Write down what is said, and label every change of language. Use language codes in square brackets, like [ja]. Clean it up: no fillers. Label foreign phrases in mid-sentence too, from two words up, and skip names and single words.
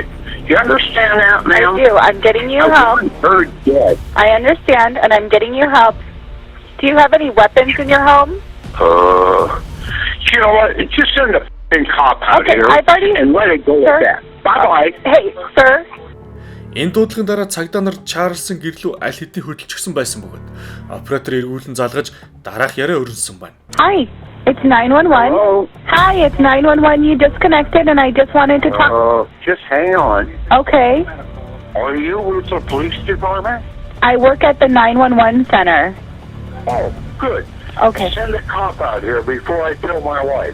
[en] You understand that, ma'am? I do. I'm getting you I help. want her dead. I understand, and I'm getting you help. Do you have any weapons in your home? You know what? Just send the f***ing cop out Okay, here I've already- and let it go Sir? at that. Bye-bye. Hey, sir. [mn] Энэ дуудлагын дараа цагдаа нар Чарльсын гэрлүү аль хэдийн хөдөлчихсөн байсан бөгөөд оператор эргүүлэн залгаж дараах яриа өрнөсөн байна. [en] Hi, it's 911. Hello? Hi, it's 911. You disconnected, and I just wanted to talk. Just hang on. Okay. Are you with the police department? I work at the 911 center. Oh, good. Okay. Send a cop out here before I kill my wife.